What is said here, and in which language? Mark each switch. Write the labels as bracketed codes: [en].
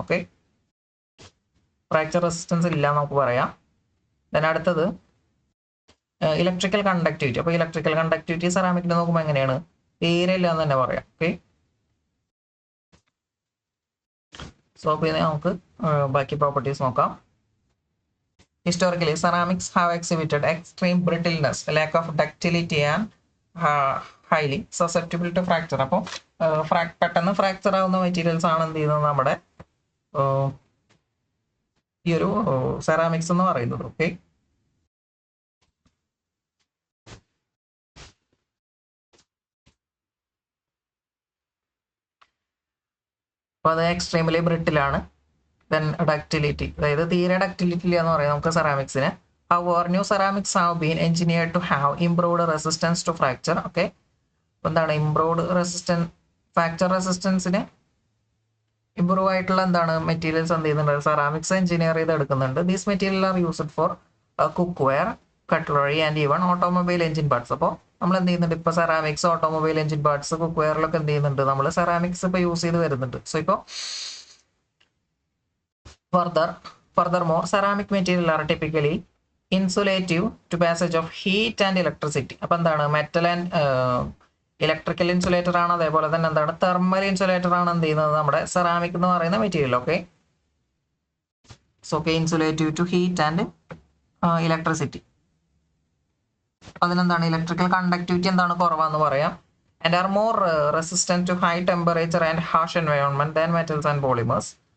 [ml] Okay, fracture resistance ഇല്ല നമുക്ക് പറയാം. ദെൻ അടുത്തത് ഇലക്ട്രിക്കൽ കണ്ടക്ടിവിറ്റി. അപ്പോൾ ഇലക്ട്രിക്കൽ കണ്ടക്ടിവിറ്റി സെറാമിക്കിന് നോക്കുമ്പോൾ എങ്ങനെയാണ് തീരെ ഇല്ല എന്ന് തന്നെ പറയാം. ഓക്കെ, സോ പിന്നെ നമുക്ക് ബാക്കി പ്രോപ്പർട്ടീസ് നോക്കാം. [en] Historically, ceramics have exhibited extreme brittleness, lack of ductility, and highly susceptible to fracture. [ml] അപ്പോൾ പെട്ടെന്ന് ഫ്രാക്ചർ ആവുന്ന മെറ്റീരിയൽസ് ആണ് എന്ത് ചെയ്യുന്നത് നമ്മുടെ ഈ ഒരു സെറാമിക്സ് എന്ന് പറയുന്നത്. ഓക്കെ, അപ്പോൾ അത് എക്സ്ട്രീംലി ബ്രിട്ടിലാണ്. ദെൻ ഡക്റ്റിലിറ്റി, അതായത് തീരെ ഡക്റ്റിലിറ്റി ഇല്ല എന്ന് പറയാം നമുക്ക് സെറാമിക്സിന്. [en] However, new ceramics have been engineered to have improved resistance to fracture. [ml] Okay, എന്താണ് ഇംപ്രൂവ്ഡ് റെസിസ്റ്റൻസ്, ഫ്രാക്ചർ റെസിസ്റ്റൻസിന് ഇംപ്രൂവ് ആയിട്ടുള്ള എന്താണ് മെറ്റീരിയൽസ് എന്ത് ചെയ്യുന്നുണ്ട്, സെറാമിക്സ് എഞ്ചിനീയർ ചെയ്ത് എടുക്കുന്നുണ്ട്. [en] These material are used for cook ware, cutlery and even automobile engine parts. [ml] അപ്പോൾ നമ്മൾ എന്ത് ചെയ്യുന്നുണ്ട്, ഇപ്പോൾ ceramics, automobile engine parts, cook വെയറിലൊക്കെ എന്ത് ചെയ്യുന്നുണ്ട്, നമ്മൾ സെറാമിക്സ് ഇപ്പോൾ യൂസ് ചെയ്ത് വരുന്നുണ്ട്. [en] So ഇപ്പോൾ furthermore, ceramic material are typically insulative to passage of heat and electricity. [ml] അപ്പോൾ എന്താണ് മെറ്റൽ ആൻഡ് ഇലക്ട്രിക്കൽ ഇൻസുലേറ്റർ ആണ്, അതേപോലെ തന്നെ എന്താണ് തെർമൽ ഇൻസുലേറ്റർ ആണ് എന്ത് ചെയ്യുന്നത് നമ്മുടെ സെറാമിക് എന്ന് പറയുന്ന material. [en] Okay, so okay, insulative to heat and electricity. [ml] അതിനെന്താണ് ഇലക്ട്രിക്കൽ കണ്ടക്ടിവിറ്റി എന്താണ് കുറവാന്ന് പറയാം. [en] And are more resistant to high temperature and harsh environment than metals and polymers.